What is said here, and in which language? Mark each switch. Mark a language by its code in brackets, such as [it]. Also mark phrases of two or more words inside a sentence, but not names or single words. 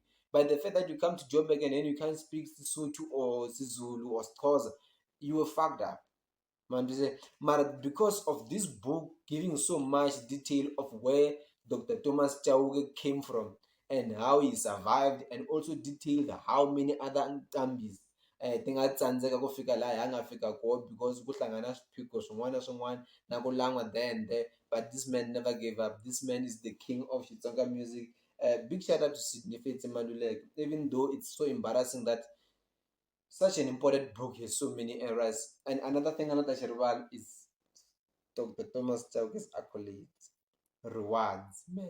[en] By the fact that you come to Joburg and then you can't speak Sotho or Sizulu or Xhosa, you were fucked up. Man, but because of this book giving so much detail of where Dr. Thomas Chauke came from and how he survived, and also detailed how many other Ntambis [ts] tingatsandzeka ku fika laha a nga fika kona [en] because [ts] kuhlangana swiphiqo swin'wana na swin'wana na ku langwa [en] there and there, but this man never gave up. This man is the king of Xitsonga music. Big shout out to Sidney Fetsi Maluleke, even though it's so embarrassing that such an important book has so many errors. And another thing another Sherwal is Dr. Thomas Chauke's accolades, rewards, man.